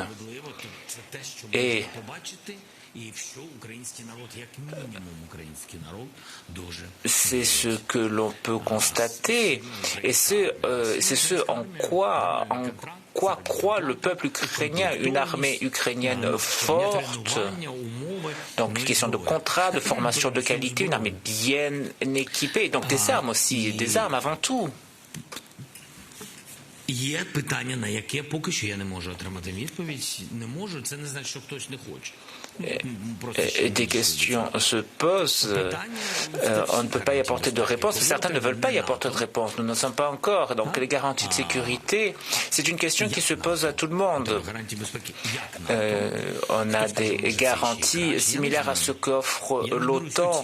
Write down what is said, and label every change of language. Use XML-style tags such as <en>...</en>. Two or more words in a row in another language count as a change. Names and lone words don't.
<fr>Et c'est ce que l'on peut constater et c'est ce en quoi croit le peuple ukrainien, une armée ukrainienne forte. Donc, question de contrat, de formation de qualité, une armée bien équipée. Donc, des armes aussi, des armes avant tout.</fr> <uk>Є питання, на яке поки що я не можу отримати відповідь. Не можу, це не значить, що хтось не хоче.</uk> <fr>Des questions se posent. On ne peut pas y apporter de réponse. Certains ne veulent pas y apporter de réponse. Nous n'en sommes pas encore. Donc les garanties de sécurité, c'est une question qui se pose à tout le monde. On a des garanties similaires à ce qu'offre l'OTAN.</fr>